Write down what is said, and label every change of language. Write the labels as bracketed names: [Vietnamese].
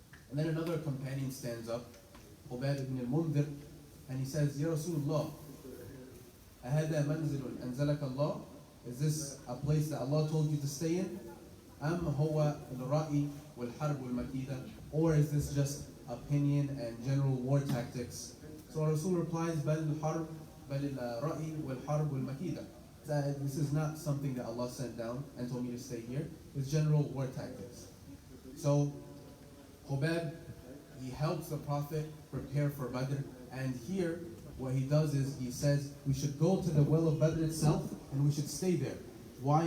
[English] And then another companion stands up, Ubayd ibn al-Mundhir, and he says, Ya Rasulullah, [Arabic] أَهَذَا مَنْزِلٌ أَنزَلَكَ اللَّهُ. [English] Is this a place that Allah told you to stay in? [Arabic] أَمْ هُوَ الرَّأِي وَالْحَرْبُ الْمَكِيدَةِ. [English] Or is this just opinion and general war tactics? So Rasul replies, [Arabic] بَلْ الْحَرْبُ بَلِ الرَّأِي وَالْحَرْبُ الْمَكِيدَةِ. [English] This is not something that Allah sent down and told me to stay here. It's general war tactics. So Khubab, he helps the Prophet prepare for Badr. And here, what he does is he says, we should go to the well of Badr itself and we should stay there. Why?